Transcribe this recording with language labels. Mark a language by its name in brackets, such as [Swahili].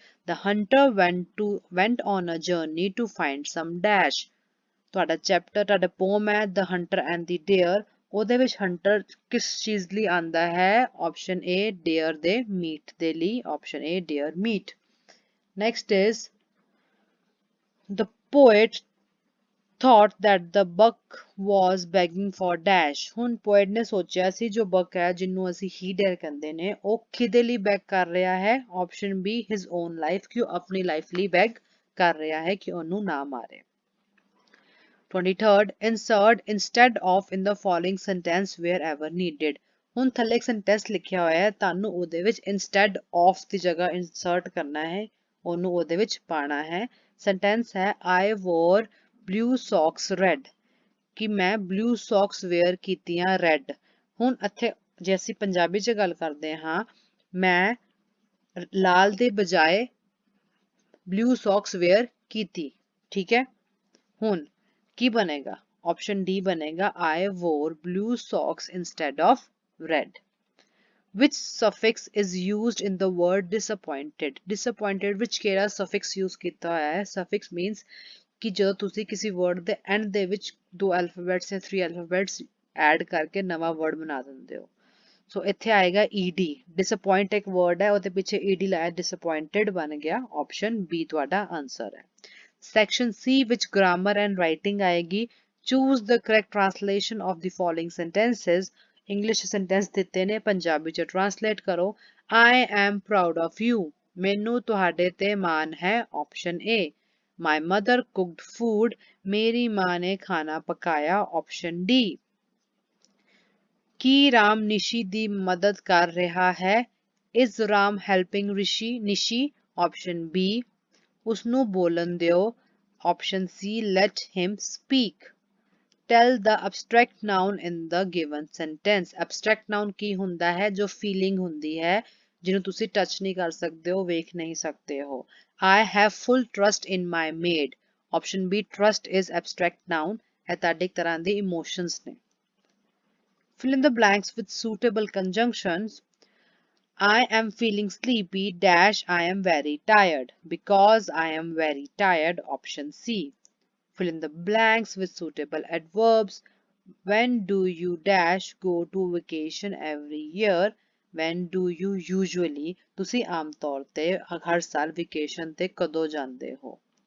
[English] The hunter went on a journey to find some dash। [Punjabi] ਤੁਹਾਡਾ chapter, ਤੁਹਾਡਾ ਪੋਮ ਹੈ The Hunter and the Deer। ਉਹਦੇ ਵਿੱਚ hunter ਕਿਸ ਚੀਜ਼ ਲਈ ਆਂਦਾ ਹੈ? Option A, deer ਦੇ ਮੀਟ ਦੇ ਲਈ। [English] Option A, deer meat। Next is the poet thought that the buck was begging for dash। [Punjabi] ਹੁਣ poet ਨੇ ਸੋਚਿਆ ਸੀ ਜੋ buck ਹੈ ਜਿਹਨੂੰ ਅਸੀਂ he deer ਕਹਿੰਦੇ ਨੇ, ਉਹ ਕਿਹਦੇ ਲਈ beg ਕਰ ਰਿਹਾ ਹੈ? [English] Option B, his own life, [Punjabi] ਕਿ ਉਹ ਆਪਣੀ life ਲਈ beg [Hindi] कर रहा है कि ओनू ना मारे। [English] 23rd, insert instead of in the following sentence wherever needed। [Punjabi] ਹੁਣ ਥੱਲੇ ਇੱਕ sentence ਲਿਖਿਆ ਹੋਇਆ ਹੈ, ਤੁਹਾਨੂੰ ਉਹਦੇ ਵਿੱਚ instead of ਦੀ ਜਗ੍ਹਾ insert ਕਰਨਾ ਹੈ, ਉਹਨੂੰ ਉਹਦੇ ਵਿੱਚ ਪਾਣਾ ਹੈ। [English] sentence ਹੈ I wore blue socks red, [Punjabi] ਕਿ ਮੈਂ [English] blue socks wear ਕੀਤੀਆਂ red। [Punjabi] ਹੁਣ ਇੱਥੇ ਜੇ ਅਸੀਂ ਪੰਜਾਬੀ 'ਚ ਗੱਲ ਕਰਦੇ ਹਾਂ, ਮੈਂ ਲਾਲ ਦੇ ਬਜਾਏ blue socks wear ਕੀਤੀ, ਠੀਕ ਹੈ। ਹੁਣ ਕੀ ਬਣੇਗਾ? [Hindi] ऑप्शन डी बनेगा [English] I wore blue socks instead of red। Which suffix is used in the word disappointed? [Punjabi] Disappointed ਵਿੱਚ ਕਿਹੜਾ suffix use ਕੀਤਾ ਹੋਇਆ ਹੈ? Suffix means ਕਿ ਜਦੋਂ ਤੁਸੀਂ ਕਿਸੇ word ਦੇ end ਦੇ ਵਿੱਚ 2 alphabets ਜਾਂ 3 alphabets add ਕਰਕੇ ਨਵਾਂ word ਬਣਾ ਦਿੰਦੇ ਹੋ। ਸੋ ਇੱਥੇ ਆਏਗਾ ed। disappoint ਇੱਕ word ਹੈ, ਉਹਦੇ ਪਿੱਛੇ ed ਲਾਇਆ, disappointed ਬਣ ਗਿਆ। option B ਤੁਹਾਡਾ ਆਨਸਰ ਹੈ। [English] Section C which grammar and writing [Hindi] आएगी। [English] Choose the correct translation of the following sentences। [Punjabi] English sentence ਦਿੱਤੇ ਨੇ, ਪੰਜਾਬੀ ਚ translate ਕਰੋ। [English] I am proud of you। [Punjabi] ਮੈਨੂੰ ਤੁਹਾਡੇ ਤੇ ਮਾਣ ਹੈ। [English] Option A। My mother cooked food। [Punjabi] ਮੇਰੀ ਮਾਂ ਨੇ ਖਾਣਾ ਪਕਾਇਆ। [English] Option D। [Punjabi] ਕੀ ਰਾਮ ਨਿਸ਼ੀ ਦੀ ਮਦਦ ਕਰ ਰਿਹਾ ਹੈ? [English] Is Ram helping Nishi? Option B। [Punjabi] ਉਸਨੂੰ ਬੋਲਣ ਦਿਓ। [English] Option C let him speak। Tell the abstract noun in the given sentence। [Punjabi] abstract noun ਕੀ ਹੁੰਦਾ ਹੈ? ਜੋ feeling ਹੁੰਦੀ ਹੈ, ਜਿਹਨੂੰ ਤੁਸੀਂ touch ਨਹੀਂ ਕਰ ਸਕਦੇ ਹੋ, ਵੇਖ ਨਹੀਂ ਸਕਦੇ ਹੋ। [English] I have full trust in my maid। Option B trust is abstract noun। [Punjabi] ਇਹ ਤੁਹਾਡੇ ਇੱਕ ਤਰ੍ਹਾਂ ਦੇ emotions ਨੇ। [English] Fill in the blanks with suitable conjunctions। I am feeling sleepy dash I am very tired। Because I am very tired। Option C। Fill in the blanks with suitable adverbs। When do you dash go to vacation every year? When do you usually, [Punjabi] ਤੁਸੀਂ ਆਮ ਤੌਰ ਤੇ ਹਰ ਸਾਲ vacation ਤੇ ਕਦੋਂ ਜਾਂਦੇ ਹੋ?